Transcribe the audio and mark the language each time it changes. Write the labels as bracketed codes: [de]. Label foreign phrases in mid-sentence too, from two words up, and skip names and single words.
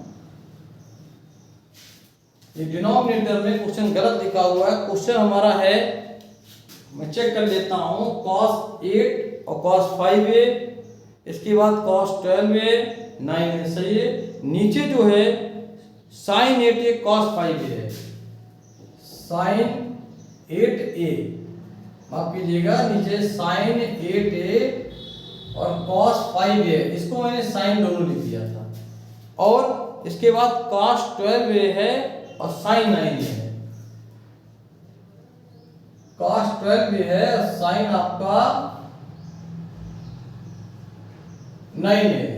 [hi] ये डिनोमिनेटर में क्वेश्चन गलत लिखा हुआ है। क्वेश्चन हमारा है, मैं चेक कर लेता हूं, cos 8 और cos 5 है, इसके बाद cos 12 है, 9 है, सही है। नीचे जो है sin 8 है, cos 5 है, sin 8a, माफ कीजिएगा, नीचे sin 8a और cos 5 है, इसको मैंने sin दोनों लिख दिया था। और इसके बाद cos 12a है और sin 9 है, cos 12a है और sin आपका 9 है।